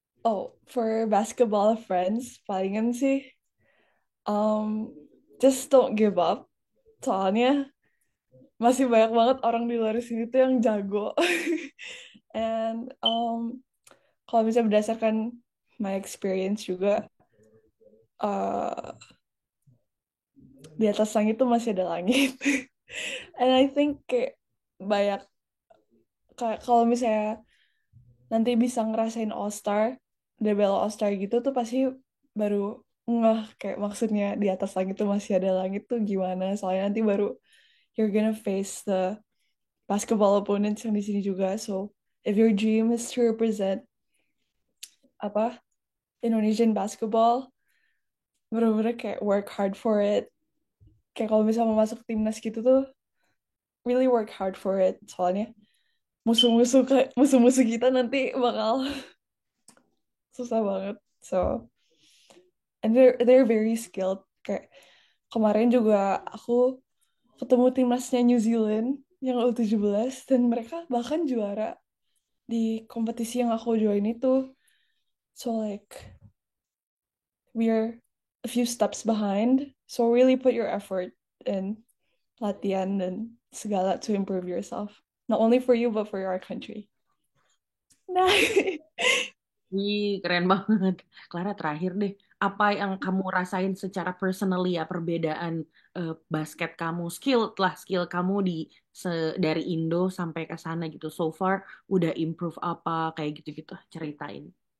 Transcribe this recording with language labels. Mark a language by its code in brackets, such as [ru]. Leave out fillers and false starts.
[en] Oh, for basketball friends, [id] palingan sih [en] um, just don't give up. [id] Soalnya masih banyak banget orang di luar sini tuh yang jago. And kalau bisa berdasarkan [en] my experience [id] juga, uh, di atas langit tuh masih ada langit. And I think kayak banyak kayak kalau misalnya nanti bisa ngerasain All Star, DBL All Star gitu tuh pasti baru ngeh kayak maksudnya di atas langit tuh masih ada langit tuh gimana. Soalnya nanti baru [en] you're gonna face the basketball opponents [id] yang di sini juga. [en] So if your dream is to represent apa Indonesian basketball, [id] bener-bener kayak [en] work hard for it. [id] Kayak kalau misalnya mau masuk timnas gitu tuh [en] really work hard for it. [id] Soalnya musuh-musuh kita nanti bakal susah banget. [en] So and they're very skilled. [id] Kayak kemarin juga aku ketemu timnasnya New Zealand yang U17 dan mereka bahkan juara di kompetisi yang aku join itu. [en] So like we're a few steps behind. So really put your effort in [id] latihan dan segala [en] to improve yourself. Not only for you but for your country. [id] Nah, Ih, keren banget. Clara, terakhir deh, apa yang kamu rasain secara personally ya, perbedaan basket kamu, skill kamu dari Indo sampai ke sana gitu. So far, udah improve apa, kayak gitu-gitu, ceritain.